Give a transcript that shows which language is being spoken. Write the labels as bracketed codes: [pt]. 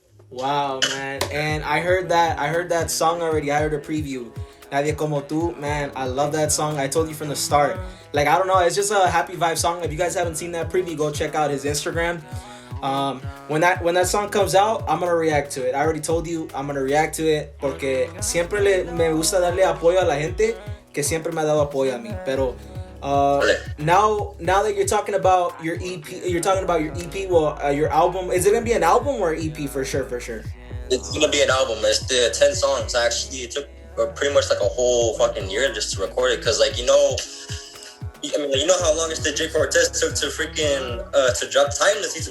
[en] wow, man. And I heard that song already. I heard a preview. Nadie Como Tú, man, I love that song. I told you from the start. Like, I don't know, it's just a happy vibe song. If you guys haven't seen that preview, go check out his Instagram. When that song comes out, I'm gonna react to it. I already told you I'm gonna react to it [es] porque siempre me gusta darle apoyo a la gente que siempre me ha dado apoyo a mí. [en] Pero now that you're talking about your EP, well, your album, is it gonna be an album or an EP for sure? It's gonna be an album. It's the 10 songs. Actually, it took pretty much like a whole fucking year just to record it because, like, you know how long it's the J Cortez took to freaking to drop Timeless.